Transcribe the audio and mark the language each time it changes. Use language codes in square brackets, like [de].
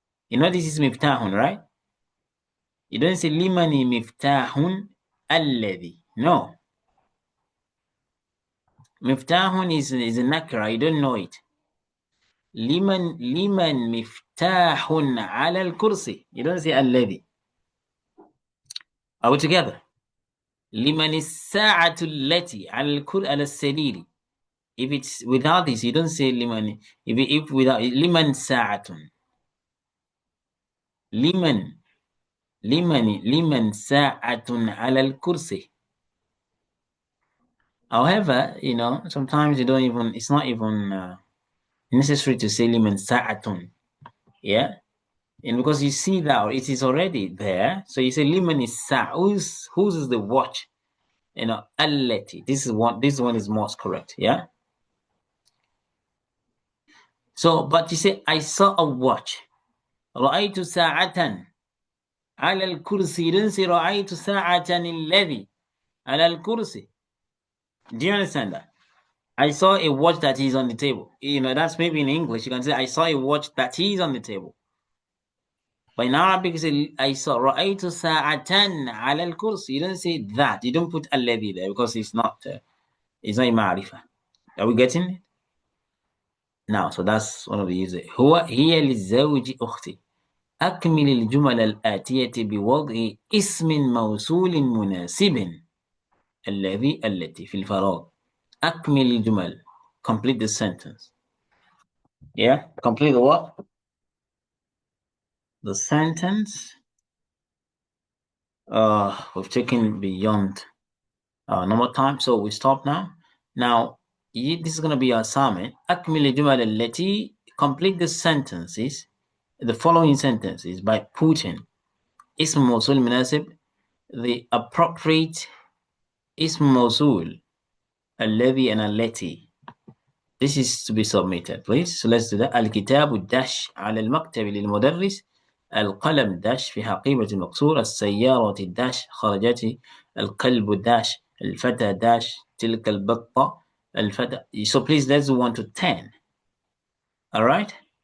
[en] You know this is مفتاح, right? You don't say [ar] لمن مفتاح الذي. [en] No. مفتاح is a nakra. You don't know it. [ar] لمن مفتاح على الكرسي. [en] You don't say الذي. Are we together? [ar] لمن الساعة التي على السرير. [en] If it's without this, you don't say لمن. If without [ar] لمن ساعة. لمن ساعة على الكرسي. [en] However, you know, sometimes you don't even. It's not even necessary to say [ar] لمن ساعة. [en] Yeah. And because you see that it is already there, so you say liman is sa. Whose is the watch? You know, allati. This one is most correct. Yeah. So, but you say I saw a watch. [ar] رأيت ساعة على الكرسي. [en] You don't say [ar] رأيت ساعة الذي على الكرسي. [en] Do you understand that? I saw a watch that is on the table. You know, that's maybe in English. You can say I saw a watch that is on the table. But in Arabic, you say, I saw [ar] رأيت ساعة على الكرسي. [en] You don't say that. You don't put الذي there because it's not معرفة. Are we getting it? Now, so that's one of the uses. [ar] هي للزوج أختي. أكمل الجمل الآتية بوضع اسم موصول مناسب. الذي التي في الفراغ. أكمل الجمل. [en] Complete the sentence. Yeah? Complete the what? The sentence. We've taken beyond normal time, so we stop now. Now, this is going to be our assignment. [ar] أكمل الجمل التي. [en] Complete the sentences, the following sentences, by putting [ar] اسم موصول مناسب, [en] the appropriate اسم موصول, الذي and التي. This is to be submitted, please. So let's do that. [ar] الكتاب الداش على المكتب للمدرس. القلم داش في حقيبة مكسورة. السيارة الداش خرجت. الكلب داش. الفتى داش. تلك البطة. الفتى. [en] So please let's do 1 to 10. All right.